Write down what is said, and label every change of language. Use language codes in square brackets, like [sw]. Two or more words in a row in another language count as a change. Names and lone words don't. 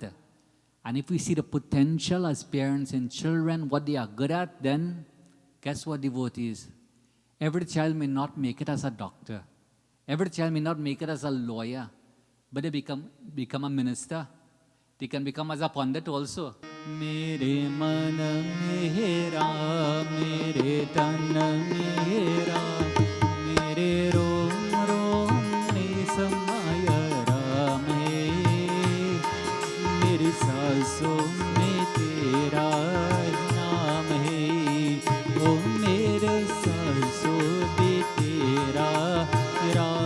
[en] And if we see the potential as parents in children, what they are good at, then guess what, devotees? Every child may not make it as a doctor. Every child may not make it as a lawyer. But they become a minister. They can become as a pandit also. [hi] मेरे मन मेरा, मेरे तन मेरा, मेरे रोम रोम में समाया राम है, मेरे साँसों में तेरा नाम है, ओह मेरे साँसों बे तेरा